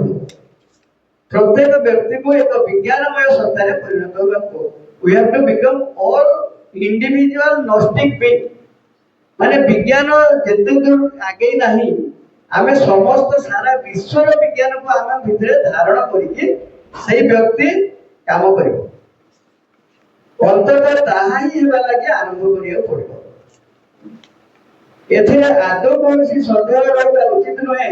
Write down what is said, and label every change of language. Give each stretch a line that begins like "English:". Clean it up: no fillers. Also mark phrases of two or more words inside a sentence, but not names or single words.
Odia: ପ୍ରତ୍ୟେକ ବ୍ୟକ୍ତିକୁ ଏକ ବିଜ୍ଞାନମୟ ସତ୍ତାରେ ପରିଣତ ହେବାକୁ
English: we have to become all individual gnostic being।
Odia: ମାନେ ବିଜ୍ଞାନ ଯେତେ ଦୂର ଆଗେଇ ନାହିଁ, ଆମେ ସମସ୍ତ ସାରା ବିଶ୍ୱର ବିଜ୍ଞାନକୁ ଆମ ଭିତରେ ଧାରଣ କରିକି ସେଇ ବ୍ୟକ୍ତି କାମ କରିବ। ଅନ୍ତତଃ ତାହା ହିଁ ହେବା ଲାଗି ଆରମ୍ଭ କରିବାକୁ ପଡିବ। ଏଥିରେ ଆଦୌ କୌଣସି ସନ୍ଦେହ ରହିବା ଉଚିତ ନୁହେଁ।